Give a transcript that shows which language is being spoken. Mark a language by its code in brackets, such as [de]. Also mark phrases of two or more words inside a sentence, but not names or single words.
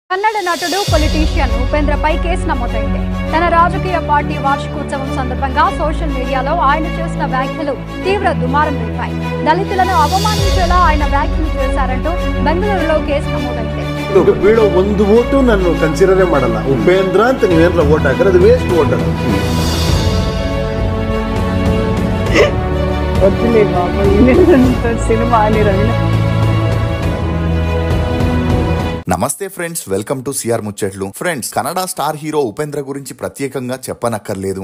[te] కన్నడ నటుడు పొలిటీషియన్ ఉపేంద్రపై కేసు నమోదైంది. తన రాజకీయ పార్టీ వార్షికోత్సవం సందర్భంగా సోషల్ మీడియాలో ఆయన చేసిన వ్యాఖ్యలు తీవ్ర దుమారం రేపాయి. దళితులను అవమానించేలా ఆయన వ్యాఖ్యలు చేశారంటూ బెంగళూరులో కేసు నమోదైంది. [kn] వీడు ಒಂದು ಓಟು ನಾನು ಕನ್ಸಿಡರೇ ಮಾಡಲ್ಲ. ಉಪೇಂದ್ರ ಅಂತ ನೀವೇನ್ರ ಓಟ್ ಹಾಕಿದ್ರೆ ಅದು [en] waste vote [kn] ಅಲ್ಲ. [te] వద్దులే బాబా, సినిమా అని రవిన. నమస్తే ఫ్రెండ్స్, [en] welcome to [te] సిఆర్ ముచ్చట్లు. ఫ్రెండ్స్, కన్నడ [en] star hero [te] ఉపేంద్ర గురించి ప్రత్యేకంగా చెప్పనక్కర్లేదు.